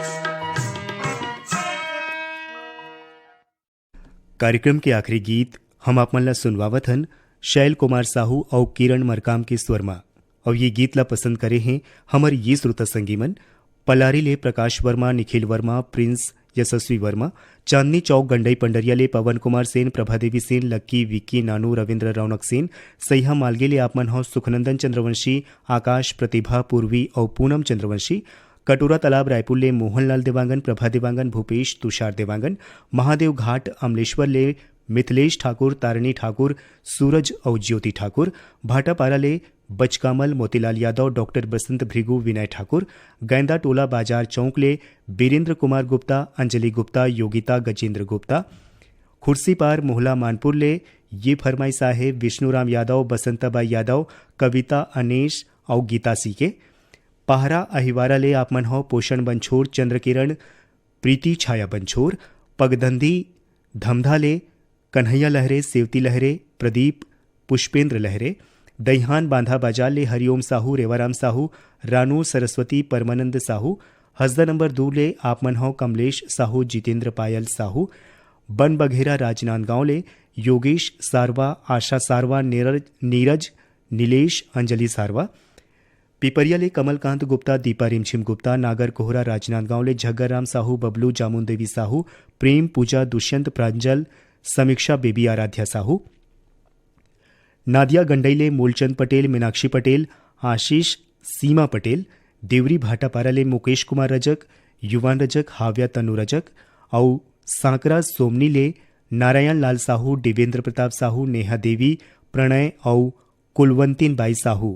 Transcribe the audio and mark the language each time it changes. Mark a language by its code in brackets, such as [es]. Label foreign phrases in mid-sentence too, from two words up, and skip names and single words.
[hne] कार्यक्रम के आखिरी गीत हम आप मन ला सुनवावत हन शैल कुमार साहू और किरण मरकाम के स्वर में। और ये गीत ला पसंद करे हैं हमारे ये श्रोता संगीमन पलारी ले प्रकाश वर्मा, निखिल वर्मा, प्रिंस यशस्वी वर्मा, चांदनी चौक गंडई पंडरिया ले पवन कुमार सेन, प्रभादेवी सेन, लक्की, विक्की, नानू, रविंद्र रौनक सेन, सैहा मालगे ले आपमन हो सुखनंदन चंद्रवंशी, आकाश, प्रतिभा, पूर्वी और पूनम चंद्रवंशी, कटोरा तालाब रायपुर ले मोहनलाल देवांगन, प्रभा देवांगन, भूपेश, तुषार देवांगन, महादेव घाट अमलेश्वर ले मिथिलेश ठाकुर, तारिणी ठाकुर, सूरज और ज्योति ठाकुर, भाटापारा ले बचकामल, मोतीलाल यादव, डॉक्टर बसंत भृगु, विनय ठाकुर, गैंदा टोला बाजार चौक ले बीरेंद्र कुमार गुप्ता, अंजलि गुप्ता, योगिता गजेंद्र गुप्ता, खुर्सी पार मोहला मानपुर ले ये फरमाई साहेब विष्णुराम यादव, बसंताबाई यादव, कविता अनेश और गीता सी के, पहरा अहिवारा ले आपमन हो पोषण बंछोर, चंद्रकिरण, प्रीति छाया बंछोर, पगधंधी धमधा ले कन्हैया लहरे, सेवती लहरे, प्रदीप पुष्पेंद्र लहरे, दहिहान बांधा बाजार ले हरिओम साहू, रेवाराम साहू, रानू सरस्वती, परमानंद साहू, हसदा नंबर 2 ले आपमन हो कमलेश साहू, जितेंद्र पायल साहू, बन बघेरा राजनांदगांव ले योगेश सारवा, आशा सारवा, नीरज नीलेश, अंजलि सारवा, पिपरिया ले कमलकांत गुप्ता, दीपा रिमझिम गुप्ता, नागर कोहरा राजनांदगांव ले झग्गरराम साहू, बबलू, जामुन देवी साहू, प्रेम, पूजा, दुष्यंत, प्रांजल, समीक्षा, बेबी आराध्या साहू, नादिया गंडई ले मूलचंद पटेल, मीनाक्षी पटेल, आशीष, सीमा पटेल, देवरी भाटापारा ले मुकेश कुमार रजक, युवान रजक, हाव्या तनु रजक और सांकरा सोमनी ले नारायण लाल साहू, देवेंद्र प्रताप साहू, नेहा देवी, प्रणय और कुलवंतीन बाई साहू।